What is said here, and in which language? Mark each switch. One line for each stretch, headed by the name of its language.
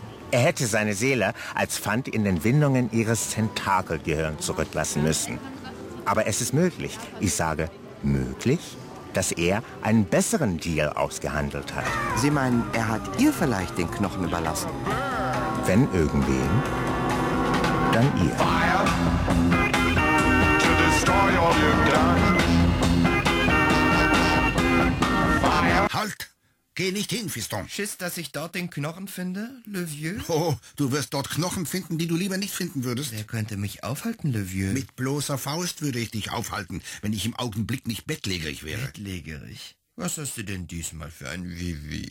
German: Er hätte seine Seele als Pfand in den Windungen ihres Tentakelgehirns zurücklassen müssen. Aber es ist möglich, ich sage möglich, dass er einen besseren Deal ausgehandelt hat. Sie meinen, er hat ihr vielleicht den Knochen überlassen? Wenn irgendwen, dann ihr.
English: Fire to destroy all you've done. Fire.
German: Halt! Geh nicht hin, Fiston. Schiss, dass ich dort den Knochen finde, Le Vieux? Oh, du wirst dort Knochen finden, die du lieber nicht finden würdest. Wer könnte mich aufhalten, Le Vieux? Mit bloßer Faust würde ich dich aufhalten, wenn ich im Augenblick nicht bettlägerig wäre. Bettlägerig? Was hast du denn diesmal für ein Vivi?